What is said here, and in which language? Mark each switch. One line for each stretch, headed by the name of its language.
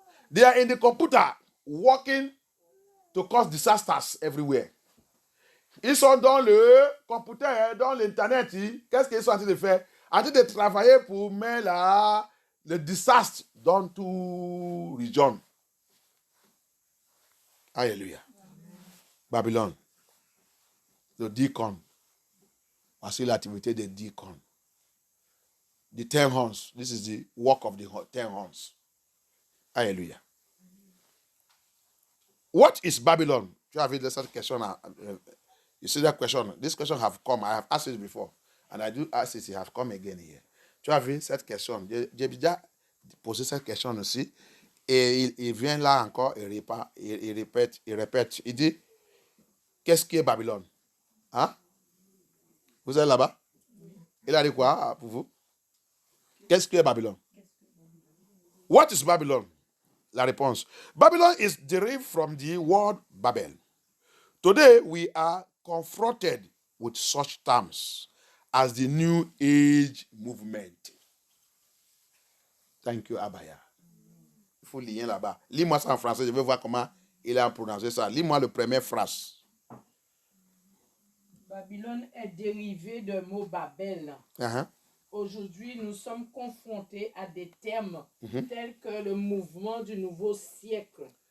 English: They are in the computer working to cause disasters everywhere.
French: Ils sont dans le computer, dans l'internet. Qu'est-ce qu'ils sont en train de faire? En train de travailler pour mettre le désastre dans tout région. Alléluia. Babylone. Le deacon. Voici l'activité des deacons.
English: The 10 horns. This is the work of the 10 horns. Hallelujah. What is Babylon? You have this question. You see that question? This question have come. I have asked it before. And I do ask it. It have come again here.
French: Tu as vu cette question? J'ai déjà posé cette question aussi. Et il vient là encore et il répète. Il dit, qu'est-ce qui est Babylone? Hein? Vous êtes là-bas? Il a dit quoi pour vous? Qu'est-ce qui est Babylone?
English: What is Babylon?
French: La réponse.
English: Babylon is derived from the word Babel. Today we are confronted with such terms as the New Age movement. Thank you,
French: Abaya. Il faut lire là-bas. Lis-moi ça en français, je vais voir comment il a prononcé ça. Lis-moi la première phrase. Babylone est dérivé du mot Babel. Uh-huh. Aujourd'hui, nous sommes confrontés à des termes tels que le mouvement du nouveau siècle.